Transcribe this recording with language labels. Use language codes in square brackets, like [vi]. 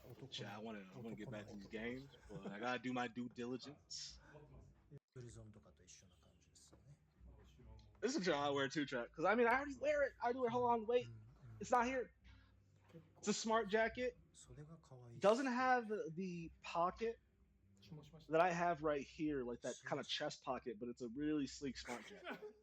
[en] Chat, I want to get back to these games, but I gotta do my due diligence. [ja] ブルゾンとかと一緒な感じですよね。 [en] This is a shirt I wear too, chat. Because I mean, I already wear it. I do it. Hold on, wait. It's not here. It's a smart jacket. [ja] 袖が可愛い。 [en] Doesn't have the pocket that I have right here, like that kind of chest pocket, but it's a really sleek smart jacket.